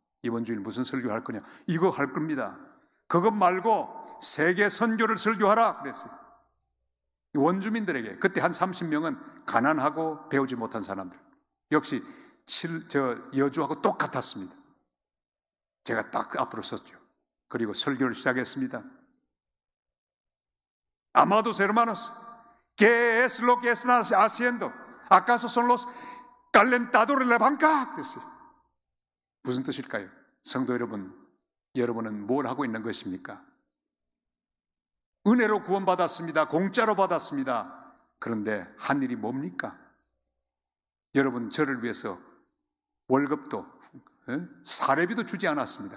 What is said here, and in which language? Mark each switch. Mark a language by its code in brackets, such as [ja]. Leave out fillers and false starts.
[ko] 이번 주일 무슨 설교를 할 거냐? 이거 할 겁니다. 그것 말고 세계 선교를 설교하라 그랬어요. 원주민들에게. 그때 한 30명은 가난하고 배우지 못한 사람들. 역시 여주하고 똑같았습니다. 제가 딱 앞으로 섰죠. 그리고 설교를 시작했습니다. [es] Amados hermanos, ¿qué es lo que están haciendo? ¿Acaso son los calentadores de la banca? [ko] 그랬어요. 무슨 뜻일까요? 성도 여러분, 여러분은 뭘 하고 있는 것입니까? 은혜로 구원받았습니다. 공짜로 받았습니다. 그런데 한 일이 뭡니까? 여러분, 저를 위해서 월급도 사례비도 주지 않았습니다.